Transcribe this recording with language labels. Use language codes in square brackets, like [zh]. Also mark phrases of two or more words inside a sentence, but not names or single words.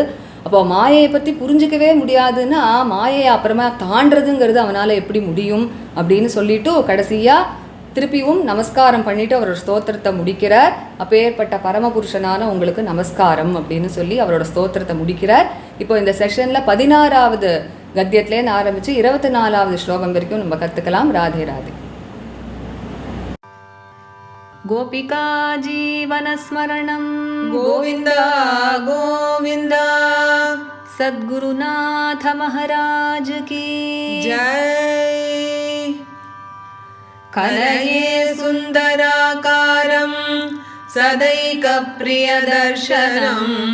[ta] அப்போ மாயையை பற்றி புரிஞ்சிக்கவே முடியாதுன்னா மாயையை அப்புறமா தாண்டதுங்கிறது அவனால் எப்படி முடியும் அப்படின்னு சொல்லிட்டு கடைசியாக திருப்பியும் நமஸ்காரம் பண்ணிவிட்டு அவரோட ஸ்தோத்திரத்தை முடிக்கிறார். அப்பேற்பட்ட பரமபுருஷனான உங்களுக்கு நமஸ்காரம் அப்படின்னு சொல்லி அவரோட ஸ்தோத்திரத்தை முடிக்கிறார். இப்போ இந்த செஷனில் 16வது கத்தியத்துலேருந்து ஆரம்பித்து 24வது ஸ்லோகம் வரைக்கும் நம்ம கற்றுக்கலாம். ராதே ராதே. [sa] गोपिका जीवनस्मरणं गोविन्द गोविन्द [hi] सद्गुरुनाथ महाराज की जय। [sa] कलये सुन्दराकारं सदैकप्रियदर्शनम्